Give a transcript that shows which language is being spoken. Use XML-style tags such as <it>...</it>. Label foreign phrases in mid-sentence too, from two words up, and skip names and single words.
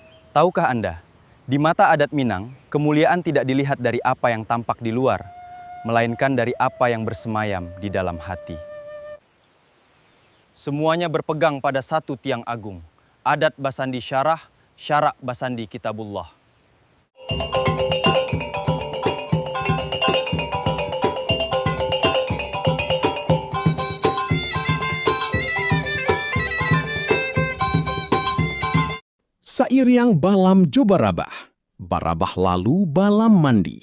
<id>Tahukah Anda, di mata adat Minang, kemuliaan tidak dilihat dari apa yang tampak di luar, melainkan dari apa yang bersemayam di dalam hati. Semuanya berpegang pada satu tiang agung,</id> <min>adat Basandi Syarah, Syarak Basandi Kitabullah. Sair yang balam jo barabah lalu balam mandi.</min>